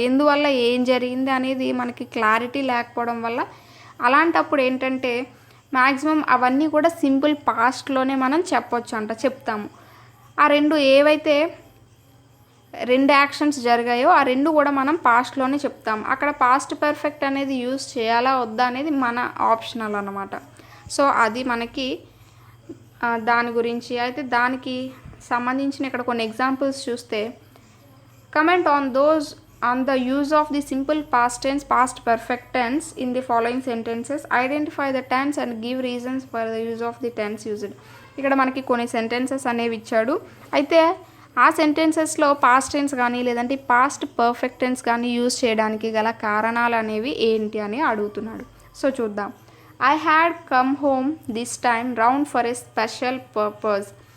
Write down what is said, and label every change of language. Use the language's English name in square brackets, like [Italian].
[Telugu] ఎందువల్ల ఏం జరిగింది అనేది మనకి క్లారిటీ లేకపోవడం వల్ల అలాంటప్పుడు ఏంటంటే మ్యాక్సిమం అవన్నీ కూడా సింపుల్ పాస్ట్లోనే మనం చెప్తాము. ఆ ఏవైతే రెండు యాక్షన్స్ జరిగాయో ఆ రెండు కూడా మనం పాస్ట్లోనే చెప్తాము. అక్కడ పాస్ట్ పర్ఫెక్ట్ అనేది యూజ్ చేయాలా వద్దా అనేది మన ఆప్షనల్ అన్నమాట. సో అది మనకి దాని గురించి. అయితే దానికి సంబంధించిన ఇక్కడ కొన్ని ఎగ్జాంపుల్స్ చూస్తే, [English] Comment on the use of the simple past tense, past perfect tense in the following sentences. Identify the tense and give reasons for the use of the tense used. [Telugu] ఇక్కడ మనకి కొన్ని సెంటెన్సెస్ అనేవి ఇచ్చాడు. అయితే ఆ సెంటెన్సెస్లో past tense కానీ లేదంటే past perfect tense కానీ యూజ్ చేయడానికి గల కారణాలు అనేవి ఏంటి అని అడుగుతున్నాడు. సో చూద్దాం. [English] I had come home this time round for a special purpose.